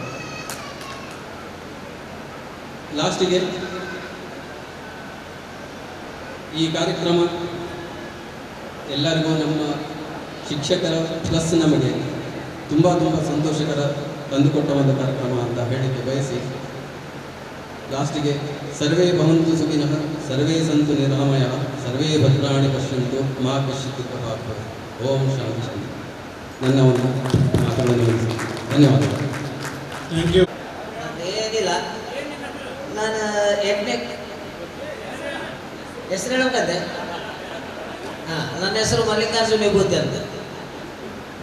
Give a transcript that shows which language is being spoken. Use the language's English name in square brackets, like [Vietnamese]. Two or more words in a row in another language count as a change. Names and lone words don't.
[Kannada] ಲಾಸ್ಟಿಗೆ ಈ ಕಾರ್ಯಕ್ರಮ ಎಲ್ಲರಿಗೂ ನಮ್ಮ ಶಿಕ್ಷಕರ ಪ್ಲಸ್ ನಮಗೆ ತುಂಬ ಸಂತೋಷಕರ ತಂದುಕೊಟ್ಟ ಒಂದು ಕಾರ್ಯಕ್ರಮ ಅಂತ ಹೇಳಲಿಕ್ಕೆ ಬಯಸಿ, ಲಾಸ್ಟಿಗೆ [Sanskrit] ಸರ್ವೇ ಭವಂತು ಸುಖಿನಃ, ಸರ್ವೇ ಸಂತು ನಿರಾಮಯಃ, ಸರ್ವೇ ಭದ್ರಾಣಿ ಪಶ್ಯಂತು ಮಾ ಕಶ್ಚಿತ್ ದುಃಖಭಾಗ್ ಭವೇತ್. ಓಂ ಶಾಂತಿ ಶಾಂತಿ. [Kannada] ನನ್ನ ಒಂದು ಮಾತುಗಳನ್ನು ಧನ್ಯವಾದಗಳು. [English] Thank you. [Kannada] ಏನಿಲ್ಲ, ನಾನು 8ನೇ ಹೆಸರು ಹೇಳಬೇಕಂತೆ. ನನ್ನ ಹೆಸರು ಮಲ್ಲಿಕಾರ್ಜುನ ವಿಭೂತಿ ಅಂತ.